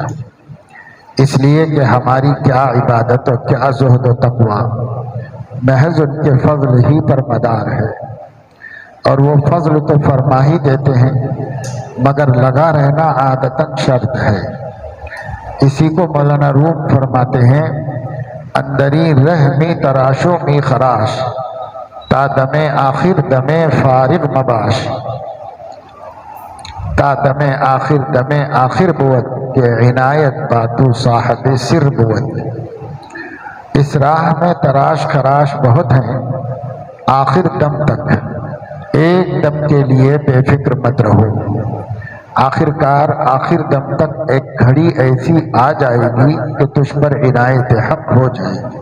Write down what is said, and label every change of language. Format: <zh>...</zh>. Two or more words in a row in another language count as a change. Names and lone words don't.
<ur>اس لیے کہ ہماری کیا عبادت اور کیا زہد و تقویٰ محض ان کے فضل ہی پر مدار ہے، اور وہ فضل تو فرما ہی دیتے ہیں مگر لگا رہنا عادتاً شرط ہے۔ اسی کو مولانا روم فرماتے ہیں،</ur> <fa>اندری رہ می تراشو می خراش، تا دم آخر دم فارغ مباش۔ تا دم آخر بود کہ عنایت باتو صاحب سر بود۔</fa> <ur>اس راہ میں تراش خراش بہت ہیں، آخر دم تک ایک دم کے لیے بے فکر مت رہو۔ آخر کار آخر دم تک ایک گھڑی ایسی آ جائے گی کہ تجھ پر عنایت حق ہو جائے گی۔</ur>